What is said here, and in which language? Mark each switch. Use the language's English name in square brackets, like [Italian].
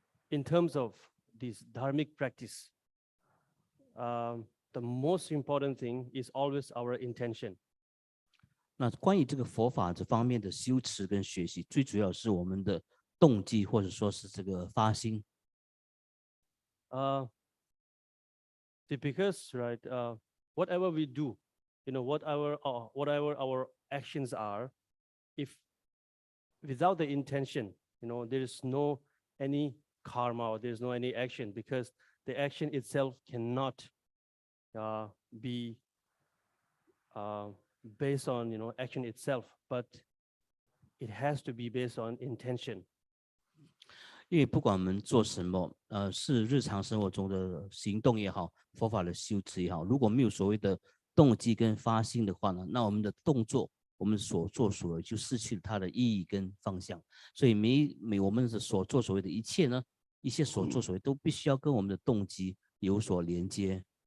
[English] In terms of this dharmic practice, the most important thing is always our intention. [Chinese] 那关于这个佛法这方面的修持跟学习，最主要是我们的动机，或者说是这个发心。 [English] Because right, whatever we do, whatever our actions are, if without the intention, there is no any karma or there is no any action, because the action itself cannot be based on action itself, but it has to be based on intention. [Chinese] 因为不管我们做什么，是日常生活中的行动也好，佛法的修持也好，如果没有所谓的动机跟发心的话呢，那我们的动作，我们所作所为就失去了它的意义跟方向。所以我们的所作所为的一切呢，一切所作所为都必须要跟我们的动机有所连接。